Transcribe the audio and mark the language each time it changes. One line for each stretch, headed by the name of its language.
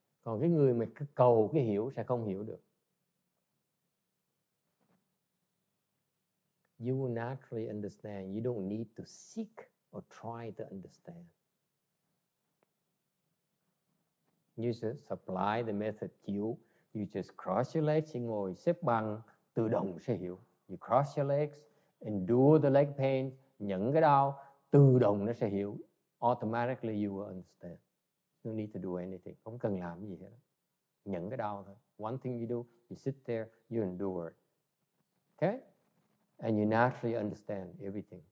Vietnamese: Còn cái người mà cứ cầu cái hiểu sẽ không hiểu được.
English: You will naturally understand. You don't need to seek or try to understand. You just apply the method. You just cross your legs, you
Vietnamese: ngồi xếp bằng, tự động sẽ hiểu.
English: You cross your legs, endure the leg pain,
Vietnamese: nhận cái đau, tự động nó sẽ hiểu.
English: Automatically you will understand. No need to do anything.
Vietnamese: Không cần làm gì hết. Nhận cái đau thôi.
English: One thing you do, you sit there, you endure. Okay? And you naturally understand everything.